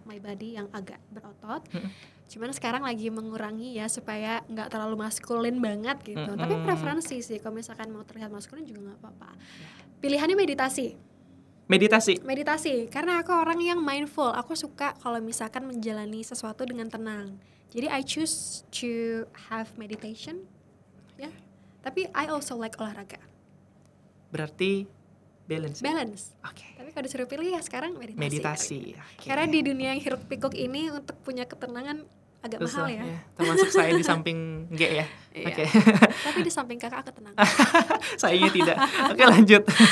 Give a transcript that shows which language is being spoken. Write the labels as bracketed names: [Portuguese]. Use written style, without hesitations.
[English] my body [Indonesian] yang agak berotot. Cuman sekarang lagi mengurangi ya supaya nggak terlalu maskulin banget gitu. Tapi preferensi sih, kalau misalkan mau terlihat maskulin juga nggak apa-apa. Pilihannya meditasi. Meditasi, karena aku orang yang mindful. Aku suka kalau misalkan menjalani sesuatu dengan tenang. [English] Jadi I choose to have meditation, ya. Tapi I also like olahraga. [Indonesian] Berarti balance. [English] Balance. [Indonesian] Oke. Tapi kalau disuruh pilih ya sekarang meditasi. Meditasi. Oke. Karena di dunia yang hiruk pikuk ini untuk punya ketenangan agak mahal ya. Termasuk saya di samping G ya. Iya. Oke. Tapi di samping kakak ketenangan. Sayangnya tidak. Oke, lanjut.